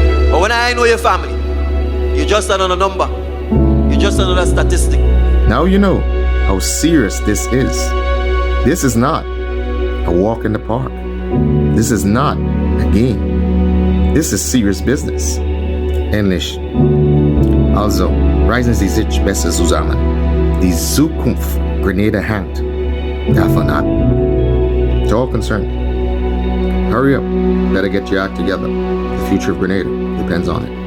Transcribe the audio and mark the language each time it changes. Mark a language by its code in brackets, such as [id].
[en] But when I know your family, you're just another number. You're just another statistic. Now you know how serious this is. This is not a walk in the park. This is not a game. This is serious business. [de] Ähnlich. Also, reisen Sie sich besser zusammen. Die Zukunft Grenada hängt davon ab. [en] To all concerned, hurry up. Better get your act together. The future of Grenada depends on it.